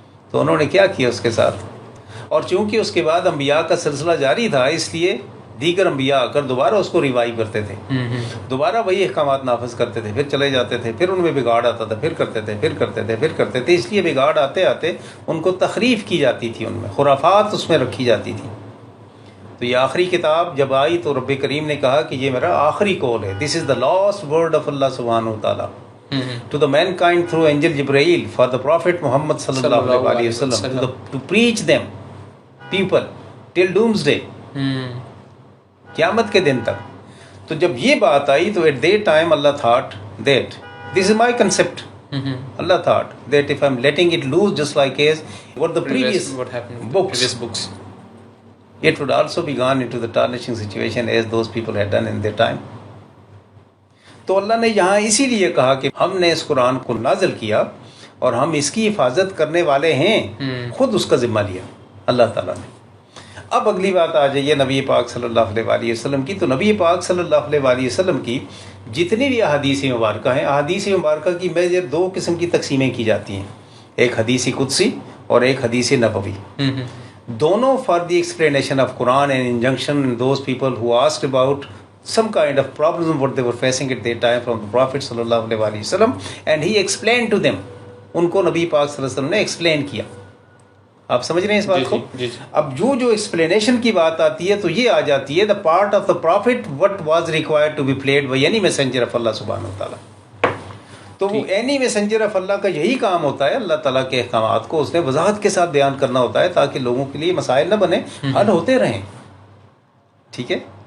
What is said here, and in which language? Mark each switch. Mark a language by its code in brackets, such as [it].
[ur] تو انہوں نے کیا کیا اس کے ساتھ؟ اور چونکہ اس کے بعد انبیاء کا سلسلہ جاری تھا اس لیے دیگر انبیاء آ کر دوبارہ اس کو ریوائیو کرتے تھے، دوبارہ وہی احکامات نافذ کرتے تھے، پھر چلے جاتے تھے، پھر ان میں بگاڑ آتا تھا، پھر کرتے تھے. اس لیے بگاڑ آتے آتے ان کو تخریف کی جاتی تھی، ان میں خرافات اس میں رکھی جاتی تھی. تو یہ آخری کتاب جب آئی تو رب کریم نے کہا کہ یہ میرا آخری قول ہے. [en] this is the last word of Allah سبحانہ وتعالیٰ to the mankind through angel Jibreel for the prophet Muhammad sallallahu alaihi wasallam to preach them people till doomsday, [ur] قیامت کے دن تک. تو جب یہ بات آئی تو [en] at that time Allah thought that this is my concept. Allah thought that if I'm letting it loose just like as what the previous books, it would also be gone into the tarnishing situation as those people had done in their time. [ur] تو اللہ نے یہاں اسی لیے کہا کہ ہم نے اس قرآن کو نازل کیا اور ہم اس کی حفاظت کرنے والے ہیں، خود اس کا ذمہ لیا اللہ تعالیٰ نے. اب اگلی بات آ جائیے نبی پاک صلی اللہ علیہ وسلم کی. تو نبی پاک صلی اللہ علیہ وسلم کی جتنی بھی احادیث مبارکہ ہیں، احادیث مبارکہ کی میجر دو قسم کی تقسیمیں کی جاتی ہیں، ایک حدیث قدسی اور ایک حدیث نبوی. [en] دونوں for the explanation of Quran and injunction those people who asked about some kind of problems what they were facing at that time from the Prophet sallallahu alaihi wasallam and he explained to them. [ur] ان کو نبی پاک صلی اللہ علیہ وسلم نے explain کیا. آپ سمجھ رہے ہیں اس بات کو؟ اب جو ایکسپلینیشن کی بات آتی ہے تو یہ آ جاتی ہے [en] the part of the prophet what was required to be played by any messenger of Allah subhanahu wa ta'ala. [ur] تو وہ [en] any messenger of Allah [ur] کا یہی کام ہوتا ہے، اللہ تعالیٰ کے احکامات کو اس نے وضاحت کے ساتھ بیان کرنا ہوتا ہے تاکہ لوگوں کے لیے مسائل نہ بنے، حل ہوتے رہیں. ٹھیک ہے.